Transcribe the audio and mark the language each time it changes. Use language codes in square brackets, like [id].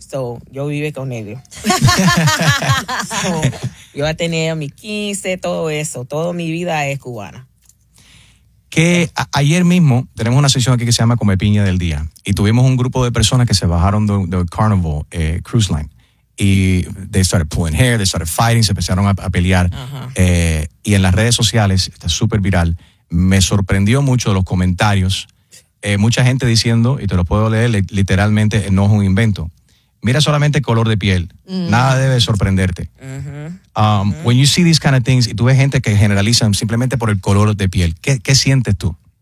[es] So yo viví con ellos. So, yo he tenido mis 15, todo eso. Toda mi vida es cubana. Que ayer mismo tenemos una sesión aquí que se llama Come Piña del Día. Y tuvimos un grupo de personas que se bajaron de Carnival Cruise Line. [en] Y they started pulling hair, they started fighting, [es] se empezaron a pelear. Uh-huh. Y en las redes sociales, está súper viral. Me sorprendió mucho los comentarios. Mucha gente diciendo, y te lo puedo leer literalmente, no es un invento. Mira solamente el color de piel. Mm. Nada debe sorprenderte. Uh-huh. Uh-huh. [en] When you see these kind of things, [es] y tú ves gente que generalizan simplemente por el color de piel, ¿qué sientes tú?